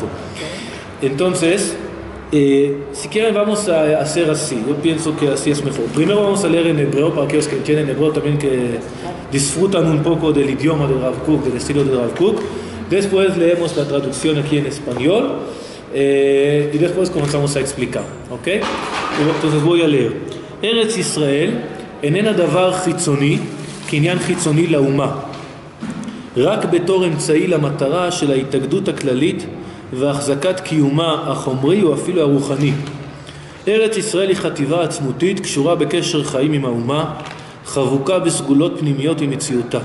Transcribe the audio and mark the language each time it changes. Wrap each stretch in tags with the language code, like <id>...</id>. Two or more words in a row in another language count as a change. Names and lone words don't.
<es>Entonces, si quieren vamos a hacer así, yo pienso que así es mejor. Primero vamos a leer en hebreo, para aquellos que entienden hebreo también, que disfrutan un poco del idioma del Rav Kook, del estilo del Rav Kook. Después leemos la traducción aquí en español, y después comenzamos a explicar, ¿ok? Entonces voy a leer.</es> <he>Eretz Israel איננה דבר חיצוני כעניין חיצוני לאומה, רק בתור אמצעי למטרה של ההתאגדות הכללית והחזקת קיומה החומרי או אפילו הרוחני. ארץ ישראל היא חטיבה עצמותית קשורה בקשר חיים עם האומה, חבוקה בסגולות פנימיות עם מציאותה.</he>